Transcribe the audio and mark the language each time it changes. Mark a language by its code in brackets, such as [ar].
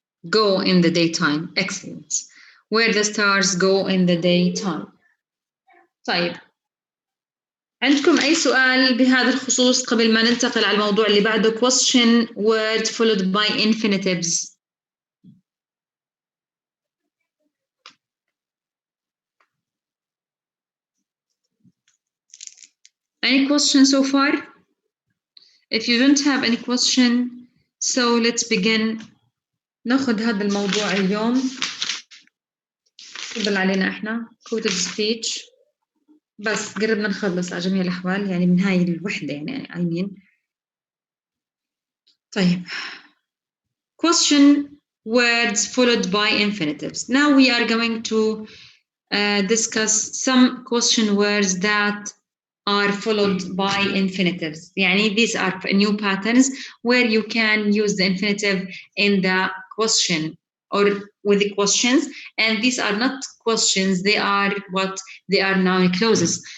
[en] go in the daytime excellent where the stars go in the daytime طيب عندكم أي سؤال بهذا الخصوص قبل ما ننتقل على الموضوع اللي بعده question word followed by infinitives Any question so far? If you don't have any question, so let's begin. [ar] ناخذ هذا الموضوع اليوم. تفضل علينا احنا quoted speech. بس قربنا نخلص على جميع الأحوال يعني من هاي الوحدة يعني I mean. طيب. [en] Question words followed by infinitives. Now we are going to discuss some question words that are followed by infinitives. يعني these are new patterns where you can use the infinitive in the question or with the questions, and these are not questions, they are what they are noun clauses.